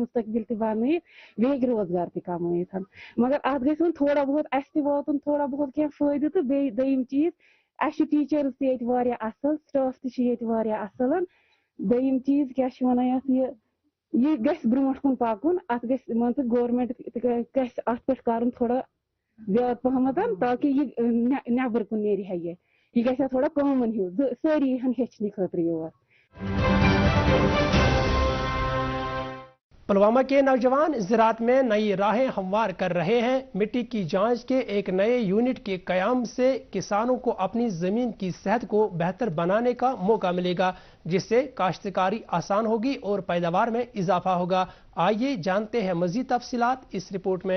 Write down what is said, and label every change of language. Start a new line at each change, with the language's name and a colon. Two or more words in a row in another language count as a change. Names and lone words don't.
Kashmiri: مستقبل تہِ بنٲیِتھ، بیٚیہِ ہیٚکہِ روزگار تہِ کمٲیِتھ، مگر اَتھ گژھِ وۄنۍ تھوڑا بہت اَسہِ تہِ واتُن تھوڑا بہت کیٚنٛہہ فٲیدٕ، تہٕ بیٚیہِ دوٚیِم چیٖز، اَسہِ چھِ ٹیٖچٲرٕز تہِ ییٚتہِ واریاہ اَصٕل، سٹاف تہِ چھِ ییٚتہِ واریاہ اَصٕل، دوٚیِم چیٖز کیٛاہ چھِ وَنان یَتھ، یہِ گژھِ برٛونٛٹھ کُن پکُن، اَتھ گژھِ مان ژٕ گورمنٹ گژھِ اَتھ پٮ۪ٹھ کرُن تھوڑا زیادٕ پہمتھ، تاکہِ یہِ نٮ۪بر کُن نیرِ ہا یہِ گژھِ ہا تھوڑا کامن ہیوٗ، سٲری یِہن ہیٚچھنہٕ خٲطرٕ یور۔
Urdu: پلوامہ کے نوجوان زراعت میں نئی راہیں ہموار کر رہے ہیں۔ مٹی کی جانچ کے ایک نئے یونٹ کے قیام سے کسانوں کو اپنی زمین کی صحت کو بہتر بنانے کا موقع ملے گا، جس سے کاشتکاری آسان ہوگی اور پیداوار میں اضافہ ہوگا۔ آئیے جانتے ہیں مزید تفصیلات اس رپورٹ میں۔